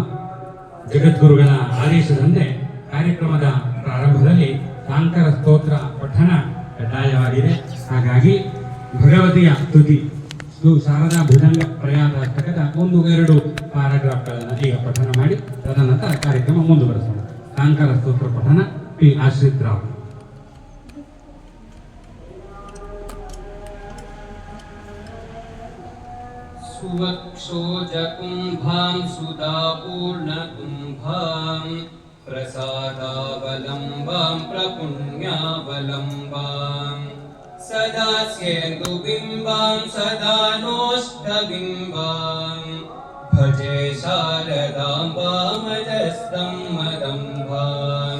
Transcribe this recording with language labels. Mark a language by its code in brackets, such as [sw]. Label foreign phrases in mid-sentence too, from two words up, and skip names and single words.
[kn] ಜಗದ್ಗುರುಗಳ ಆದೇಶದಂತೆ ಕಾರ್ಯಕ್ರಮದ ಪ್ರಾರಂಭದಲ್ಲಿ ಶಾಂಕರ ಸ್ತೋತ್ರ ಪಠಣ ಕಡ್ಡಾಯವಾಗಿದೆ. ಹಾಗಾಗಿ ಭಗವತಿಯ ಸ್ತುತಿ ಶಾರದಾ ಭುಜಂಗ ಪ್ರಯಾತಾಷ್ಟಕದ 1-2 ಪ್ಯಾರಾಗ್ರಾಫ್ಗಳನ್ನು ಈಗ ಪಠಣ ಮಾಡಿ ತದನಂತರ ಕಾರ್ಯಕ್ರಮ ಮುಂದುವರೆಸೋಣ. ಶಾಂಕರ ಸ್ತೋತ್ರ ಪಠಣ ಪಿ ಆಶ್ರಿತ್ ರಾವ್. [sa] सुवक्षोजकुम्भां सुधापूर्णकुम्भां प्रसादावलम्बां प्रपुण्यावलम्बां सदा स्येन्दुबिम्बां सदा नोष्ठबिम्बां भजे शारदाम्बामजस्तं मदम्बां